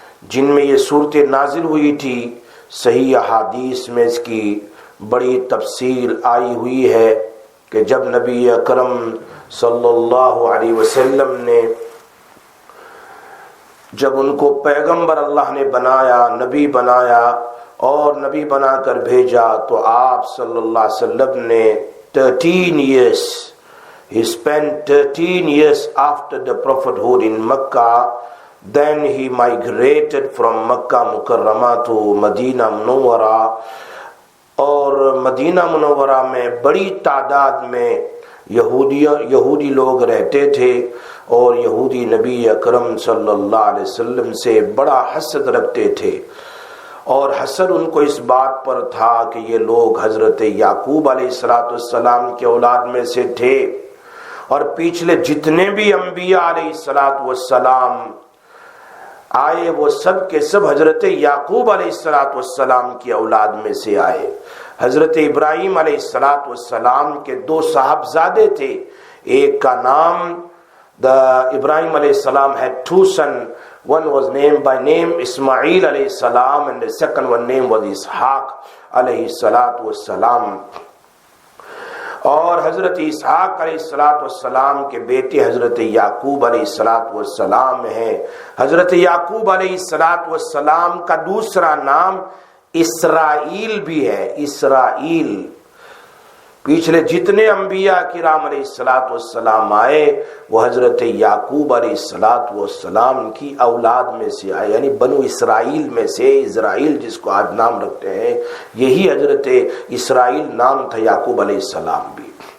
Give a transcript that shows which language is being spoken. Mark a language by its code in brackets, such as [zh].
[ur] جن میں یہ صورتیں نازل ہوئی تھی، صحیح احادیث میں اس کی بڑی تفصیل آئی ہوئی ہے کہ جب نبی اکرم صلی اللہ علیہ وسلم نے جب ان کو پیغمبر اللہ نے بنایا، نبی بنایا اور نبی بنا کر بھیجا، تو آپ صلی اللہ علیہ وسلم نے [en] 13 years he spent 13 years after the prophethood in Makkah. Then he migrated from Makkah Mukarramah to Medina Munawwara. [ur] اور مدینہ منورہ میں بڑی تعداد میں یہودی لوگ رہتے تھے، اور یہودی نبی اکرم صلی اللہ علیہ وسلم سے بڑا حسد رکھتے تھے. اور حسد ان کو اس بات پر تھا کہ یہ لوگ حضرت یعقوب علیہ السلام کے اولاد میں سے تھے، اور پچھلے جتنے بھی انبیاء علیہ السلام آئے وہ سب کے سب حضرت یعقوب علیہ السلام کی اولاد میں سے آئے. حضرت ابراہیم علیہ السلام کے دو صاحبزادے تھے. ایک کا نام ابراہیم علیہ السلام [en] had two sons. One was named by name Ismail alayhi salam, and the second one name was Ishaq alayhi salam. [ur] اور حضرت اسحاق علیہ السلام کے بیٹے حضرت یعقوب علیہ السلام ہیں. حضرت یعقوب علیہ السلام کا دوسرا نام اسرائیل بھی ہے. اسرائیل پچھلے جتنے انبیاء کرام علیہ الصلوۃ والسلام آئے وہ حضرت یعقوب علیہ الصلوۃ والسلام کی اولاد میں سے آئے، یعنی بنو اسرائیل میں سے۔ اسرائیل جس کو آج نام رکھتے ہیں، یہی حضرت اسرائیل نام تھا یعقوب علیہ السلام بھی،